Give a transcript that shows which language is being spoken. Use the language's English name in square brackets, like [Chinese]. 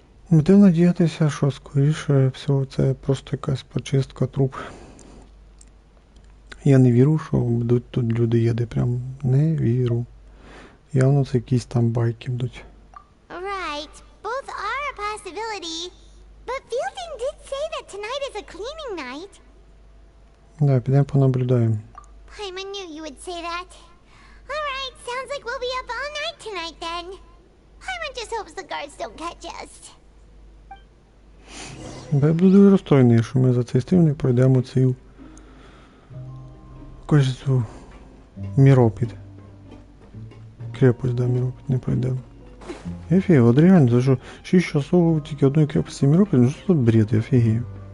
[Ukrainian] Будемо надіятися, що скоріше всього це просто якась почистка труб. Я не вірю, що будуть тут люди їде, прям не вірю. Явно це якісь там байки будуть. [English] Right, both are a possibility. But Fielding did say that tonight is a cleaning night. [Ukrainian] Да, підемо понаблюдаємо. [English] Paimon knew you would say that. Alright, sounds like we'll be up all night tonight then. Paimon just hopes the guards don't catch us. [Ukrainian] Я буду дуже розстроєний, що ми за цей стрім не пройдемо цю кажу, Міропід. Крепость, да, Міропід не пройдемо. Офігеть, от реально, за що [Russian] 6 часов [Ukrainian] тільки одної крепості Міропід, ну що тут бред, я офігею.